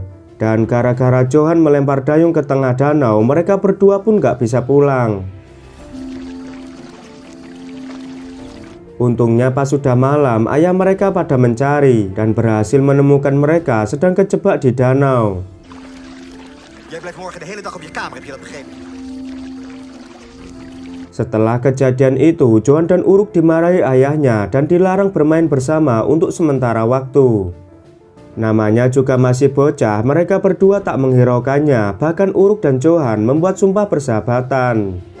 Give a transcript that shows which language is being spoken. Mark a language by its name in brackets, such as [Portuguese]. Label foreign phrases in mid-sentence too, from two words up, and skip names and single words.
[Indonesian] Dan gara-gara Johan melempar dayung ke tengah danau, mereka berdua pun gak bisa pulang. Untungnya pas sudah malam, ayah mereka pada mencari dan berhasil menemukan mereka sedang kejebak di danau. [Dutch] Jij blijft morgen de hele dag op je kamer, heb je dat begrepen? [Indonesian] Setelah kejadian itu, Johan dan Uruk dimarahi ayahnya dan dilarang bermain bersama untuk sementara waktu. Namanya juga masih bocah, mereka berdua tak menghiraukannya. Bahkan Uruk dan Johan membuat sumpah persahabatan.